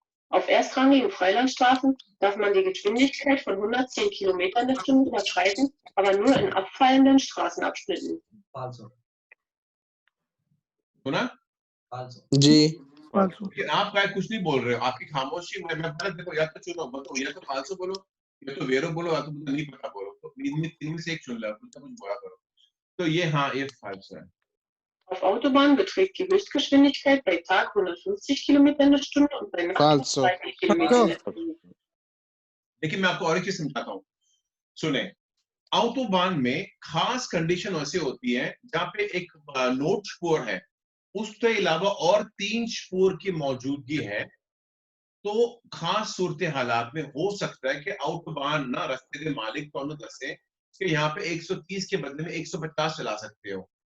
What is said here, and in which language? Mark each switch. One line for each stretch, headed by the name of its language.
German: Auf erstrangigen Freilandstraßen darf man die Geschwindigkeit von 110 Kilometern in der Stunde überschreiten, aber nur in abfallenden Straßenabschnitten.
Italian: Falso.
Hindi: सुना जी आप क्या कुछ नहीं बोल रहे हो आपकी खामोशी में मैं देखो या तो चुनो बोलो या तो फालसो बोलो या तो वेरो बोलो या तो मुझे नहीं पता बोलो तो इनमें से एक चुन लो कुछ बोला करो तो ये हाँ ये फाल्स है
German: Auf Autobahnen beträgt die Höchstgeschwindigkeit bei Tag 150 Kilometer in der Stunde und bei Nacht 200 Kilometer in der Stunde.
Hindi: लेकिन मैं आपको और एक चीज समझाता हूँ सुने ऑटोबान में खास कंडीशन ऐसे होती है जहाँ पे एक नोट स्कोर है उसके अलावा और 3 स्पूर की मौजूदगी है, तो खास सूरत हालात में हो सकता है कि आउटबान ना रास्ते के मालिक को दसे कि यहाँ पे 130 के बदले में 150 चला सकते हो।